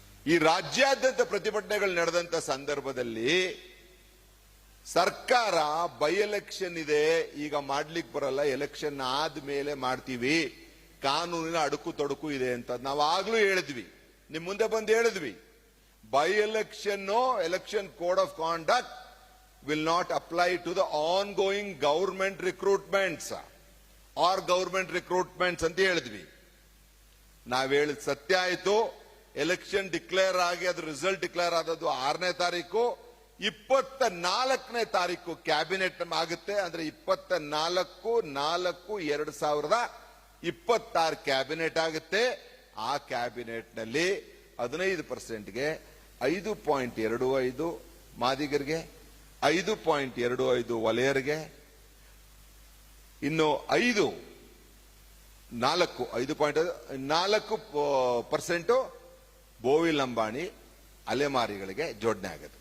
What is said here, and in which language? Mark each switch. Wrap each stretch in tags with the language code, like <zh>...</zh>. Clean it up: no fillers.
<kn>ಈ ರಾಜ್ಯಾದ್ಯಂತ ಪ್ರತಿಭಟನೆಗಳು ನಡೆದಂತ ಸಂದರ್ಭದಲ್ಲಿ ಸರ್ಕಾರ ಬೈ ಎಲೆಕ್ಷನ್ ಇದೆ, ಈಗ ಮಾಡ್ಲಿಕ್ಕೆ ಬರಲ್ಲ, ಎಲೆಕ್ಷನ್ ಆದ್ಮೇಲೆ ಮಾಡ್ತೀವಿ, ಕಾನೂನಿನ ಅಡುಕು ತೊಡಕು ಇದೆ ಅಂತ ನಾವು ಆಗ್ಲೂ ಹೇಳಿದ್ವಿ, ನಿಮ್ ಮುಂದೆ ಬಂದು ಹೇಳಿದ್ವಿ.</kn> <en>by election code of conduct will not apply to the ongoing government recruitments or government recruitments</en> <kn>ಅಂತ ಹೇಳಿದ್ವಿ. ನಾವ್ ಹೇಳಿದ ಸತ್ಯ ಆಯ್ತು. ಎಲೆಕ್ಷನ್ ಡಿಕ್ಲೇರ್ ಆಗಿ ಅದ್ರ ರಿಸಲ್ಟ್ ಡಿಕ್ಲೇರ್ ಆದದ್ದು 6ನೇ ತಾರೀಕು, 24ನೇ ತಾರೀಕು ಕ್ಯಾಬಿನೆಟ್ ಆಗುತ್ತೆ. ಅಂದ್ರೆ 24/4/2026 ಕ್ಯಾಬಿನೆಟ್ ಆಗುತ್ತೆ. ಆ ಕ್ಯಾಬಿನೆಟ್ ನಲ್ಲಿ 15%ಗೆ 5.25 ಮಾದಿಗರಿಗೆ, 5.25 ವಲಯರಿಗೆ, ಇನ್ನು 5.4% ಬೋವಿ ಲಂಬಾಣಿ ಅಲೆಮಾರಿಗಳಿಗೆ ಜೋಡಣೆ ಆಗುತ್ತೆ.</kn>